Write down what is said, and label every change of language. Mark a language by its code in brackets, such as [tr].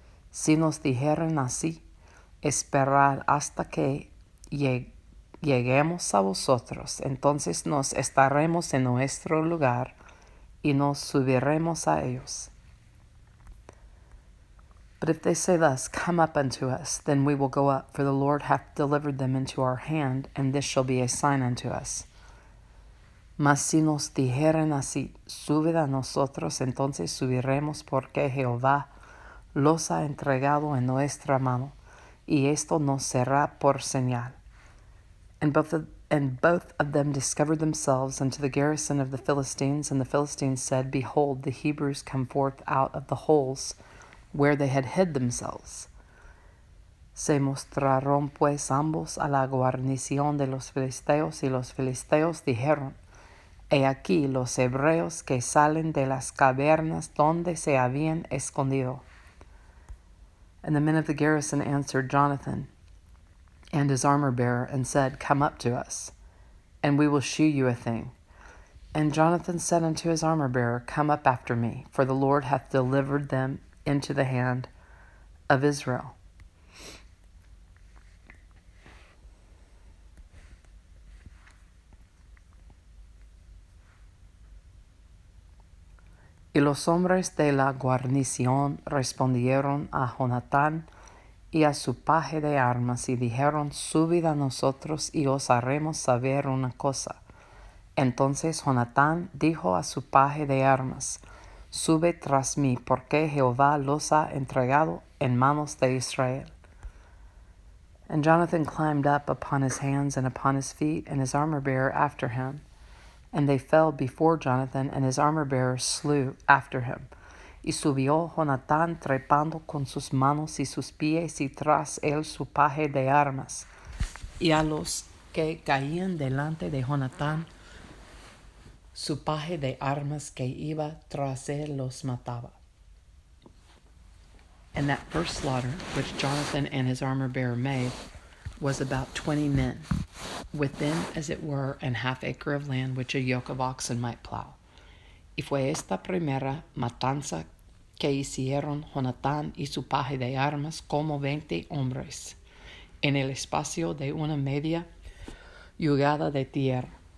[es] Si nos dijeren así, Esperad hasta que lleguemos a vosotros, entonces nos estaremos en nuestro lugar, y nos subiremos a ellos. [en] But if they say thus, Come up unto us, then we will go up, for the Lord hath delivered them into our hand, and this shall be a sign unto us. [es] Mas si nos dijeren así, Subid a nosotros, entonces subiremos, porque Jehová los ha entregado en nuestra mano, y esto nos será por señal. [en] And both of them discovered themselves unto the garrison of the Philistines, and the Philistines said, Behold, the Hebrews come forth out of the holes where they had hid themselves. [es] Se mostraron pues ambos a la guarnición de los filisteos, y los filisteos dijeron, He aquí los hebreos que salen de las cavernas donde se habían escondido. [en] And the men of the garrison answered Jonathan and his armor-bearer, and said, Come up to us, and we will shew you a thing. And Jonathan said unto his armor-bearer, Come up after me, for the Lord hath delivered them into the hand of Israel. [es] Y los hombres de la guarnición respondieron a Jonatán y a su paje de armas, y dijeron, Subid a nosotros, y os haremos saber una cosa. Entonces Jonatán dijo a su paje de armas, Sube tras mí, porque Jehová los ha entregado en manos de Israel. [en] And Jonathan climbed up upon his hands and upon his feet, and his armor-bearer after him. And they fell before Jonathan, and his armor-bearer slew after him. [es] Y subió Jonatán trepando con sus manos y sus pies, y tras él su paje de armas. Y a los que caían delante de Jonatán, su paje de armas que iba tras él los mataba. [en] And that first slaughter, which Jonathan and his armor-bearer made, was about 20 men, within, as it were, an half-acre of land which a yoke of oxen might plow. [es] Y fue esta primera matanza que hicieron Jonatán y su paje de armas como 20 hombres, en el espacio de una media yugada de tierra.